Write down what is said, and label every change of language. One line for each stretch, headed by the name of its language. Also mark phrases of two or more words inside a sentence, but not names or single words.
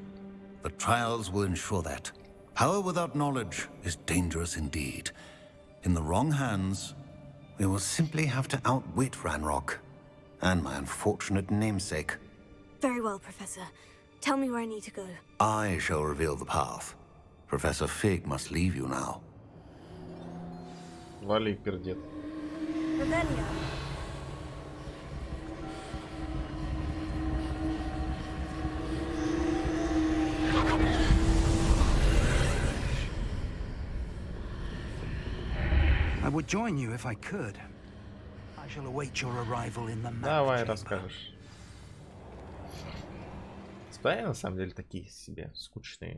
English: The trials will ensure that. Power without knowledge is dangerous indeed. In the wrong hands, we will simply have to outwit Ranrock and my unfortunate namesake. Very well, Professor. Tell me where I need to go. I shall reveal the path. Professor Fig must leave you now. Вали, пердет. Revelio. I would join you if I could. I shall await your arrival in the map.
Russian: Давай расскажешь. Испытания на самом деле такие себе скучные.